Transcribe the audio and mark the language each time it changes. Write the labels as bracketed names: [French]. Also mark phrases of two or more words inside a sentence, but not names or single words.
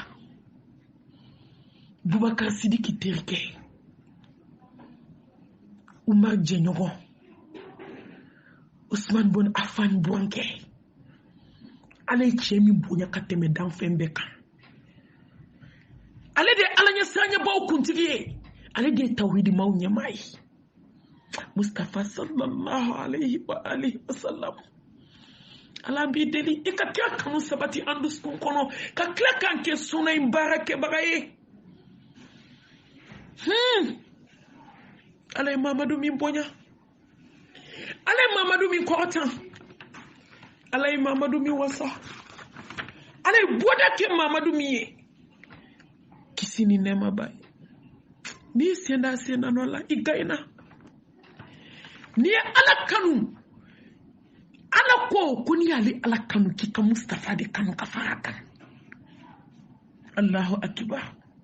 [Bambara] bubakar sidiki terikɛ umar jɛɲɔgɔn Usman bon Affan burankɛ ale ye cɛ min bonya ka tɛmɛ danfɛn bɛɛ kan ale de ye ala ɲɛsiranɲɛbaw kuntigi ye ale de ye tawhidimaw ɲɛmaa ye mustafa [Arabic] صلى الله عليه وعلى آله وسلم [Bambara] ala b'i deli i ka kira kanu sabati an dusukun kɔnɔ ka tila k'an kɛ sunna in baara kɛbaga ye ala ye mamadu min bonya ala ye mamadu min kɔrɔtan ala ye mamadu min wasa ala ye bɔda kɛ mamadu min ye kisi ni nɛɛma b'a ye n'i senda nɔ la i gayina n'i ye ala kanu ala ko n'i y'ale ala kanu k'i ka mustafa de kanu ka fara kan [Arabic] الله أكبر